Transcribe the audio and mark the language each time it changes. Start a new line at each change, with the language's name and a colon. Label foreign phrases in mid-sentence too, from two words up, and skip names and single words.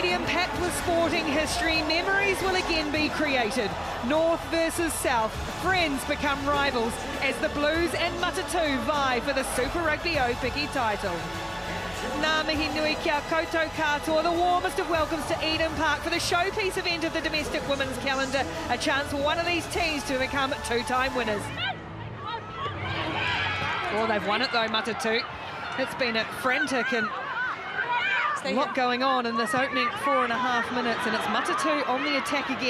English: packed with sporting history, memories will again be created. North versus South, friends become rivals as the Blues and Matatū vie for the Super Rugby Aupiki title.
Māori: Ngā mihi nui kia koutou katoa,
English: the warmest of welcomes to Eden Park for the showpiece event of the domestic women's calendar, a chance for one of these teams to become two-time winners. Well, they've won it though, Matatū. It's been frantic and a lot going on in this opening 4.5 minutes, and it's Matatū on the attack again.